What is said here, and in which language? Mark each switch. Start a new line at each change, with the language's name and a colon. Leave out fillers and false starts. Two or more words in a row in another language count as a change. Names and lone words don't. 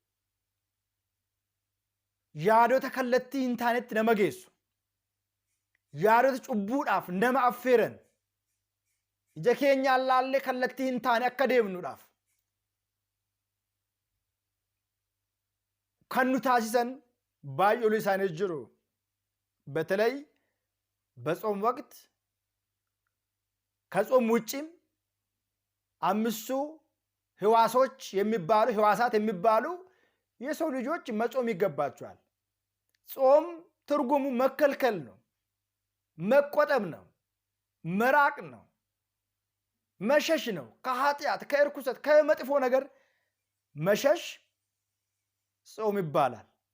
Oromo: yaadota kallattii hin taanetti nama geessu, yaadota cubbuudhaaf nama affeeran, ija keenyaan laallee kallattii hin taane akka deemnuudhaaf kan nu taasisan baay'ee isaaniis jiru።
Amharic: በተለይ በጾም ወቅት ከጾም ውጪም አምስቱ ሕዋሳት የሚባሉ የሰው ልጆች መጾም ይገባቸዋል። ጾም ትርጉሙ መከልከል ነው፣ መቆጠብ ነው፣ መራቅ ነው፣ መሸሽ ነው። ከኃጢአት ከእርኩሰት ከመጥፎ ነገር መሸሽ ጾም ይባላል።